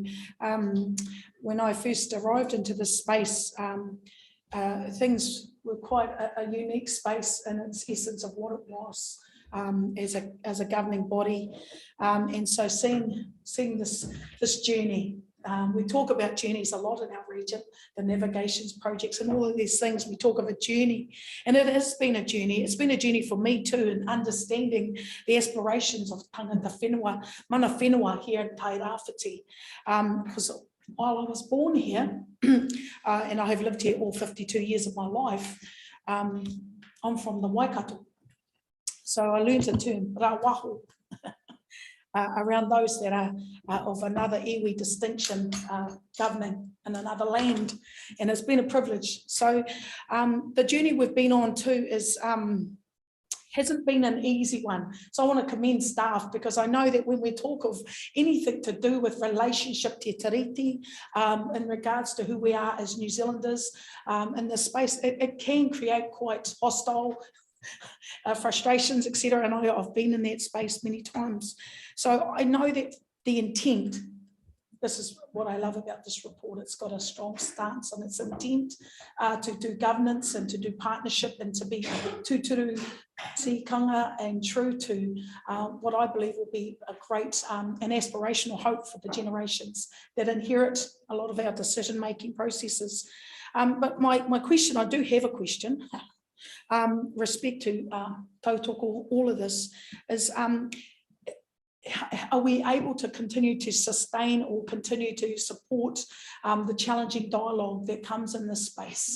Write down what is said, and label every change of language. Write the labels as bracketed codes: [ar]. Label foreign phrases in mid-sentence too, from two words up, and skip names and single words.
[en] When I first arrived into this space, things were quite a unique space in its essence of what it was as a governing body. And so seeing this journey, we talk about journeys a lot in our region, the navigations projects and all of these things. We talk of a journey, and it has been a journey. It's been a journey for me too, in understanding the aspirations of [mi] tangata whenua, mana whenua [en] here in Tairāwhiti. Because while I was born here, and I have lived here all 52 years of my life, I'm from the Waikato. So I learned a term, rāwaho, around those that are of another iwi distinction, governing in another land. And it's been a privilege. So the journey we've been on too is, hasn't been an easy one. So I want to commend staff, because I know that when we talk of anything to do with relationship [mi] te tiriti, [en] in regards to who we are as New Zealanders in this space, it can create quite hostile frustrations, etc. And I've been in that space many times. So I know that the intent, this is what I love about this report, it's got a strong stance on its intent to do governance and to do partnership and to be [mi] tūturu tikanga [en] and true to what I believe will be a great and aspirational hope for the generations that inherit a lot of our decision-making processes. But my question, I do have a question, respect to tautoko, all of this, is are we able to continue to sustain or continue to support the challenging dialogue that comes in this space?